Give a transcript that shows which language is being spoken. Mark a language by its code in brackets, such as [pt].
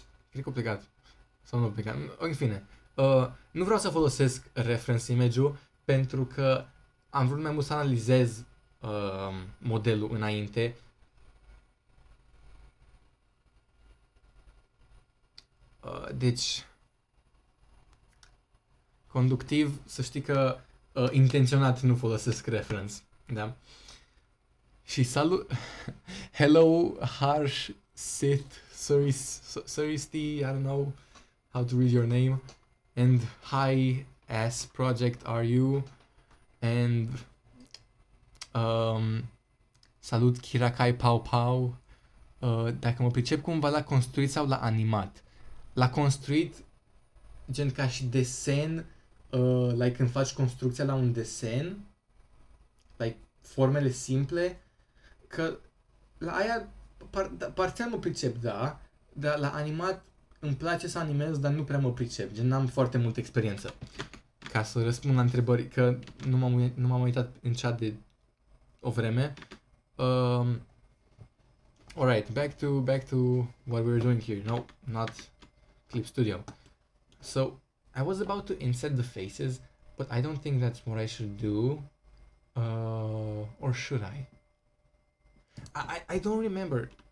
[ro] cred că a plecat. Sau nu pe care... În fine. Nu vreau să folosesc reference image-ul pentru că am vrut mai mult să analizez modelul înainte. Deci, conductiv, să știi că intenționat nu folosesc reference. Da? Și salut... [en] Hello, Harsh, Sith, Suristi, I don't know how to read your name. And hi, S project are you? And salut, Kirakai Pau Pau. [ro] Dacă mă pricep cumva la construit sau la animat. La construit, gen ca și desen, like când faci construcția la un desen, like formele simple, că la aia parțial mă pricep, da, dar la animat îmi place să animez, dar nu prea mă pricep, gen n-am foarte multă experiență. Ca să răspund la întrebări, că nu m-am uitat în chat de o vreme. [en] Alright, back to what we were doing here. No, not Clip Studio. So, I was about to inset the faces, but I don't think that's what I should do. Or should I? I don't remember.